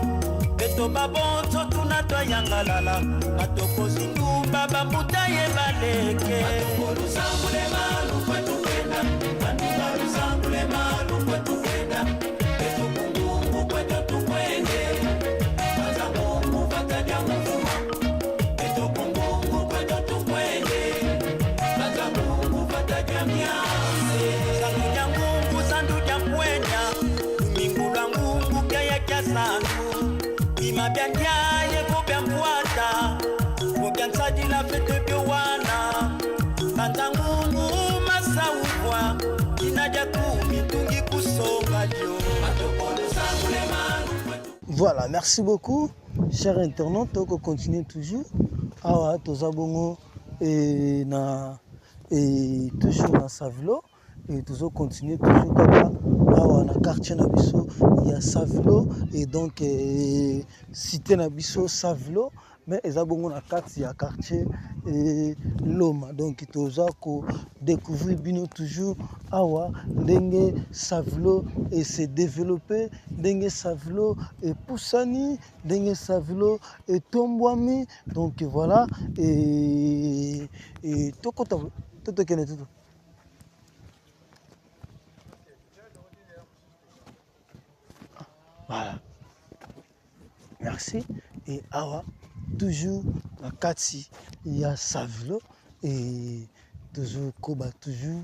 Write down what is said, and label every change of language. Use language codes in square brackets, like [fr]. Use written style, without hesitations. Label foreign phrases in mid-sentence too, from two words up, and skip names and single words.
[kg] Beto babonzo tunatwa yangalala Batoko zindumba bambuta ye baleke Batoko luzangule malu kwetu kwenda Banduba luzangule malu kwetu kwenda Beto kungungu kwetu tukwende Banzangungu batadia muvuma Beto kungungu kwetu tukwende Zanduja mwenya Mingula ngungu kaya kia sandu Ima biandia ye kubia mwata Kubia nsadi la fete biwana Kanta ngungu masa uvwa Kinaja kumitungi kusonga dio [fr] Voilà, merci beaucoup, chers internautes. On continue toujours. [ln] Awa, tozabongo [fr] et toujours dans Savilo. Et toujours continuer toujours [ln] kaka awa na quartier na biso ya Savilo [fr] et donc [ln] cité na biso Savilo mais ezabongo na kati ya quartier Loma. Donc toza ko découvrir bino toujours awa ndenge Savilo [fr] et se développer, [ln] ndenge Savilo et poussani, ndenge Savilo et tombwami. [fr] Donc voilà et [ln] tokota toto kene toto. [fr] Voilà. Merci. Et awa, toujours la kati, il y a Savilo et toujours Koba, toujours.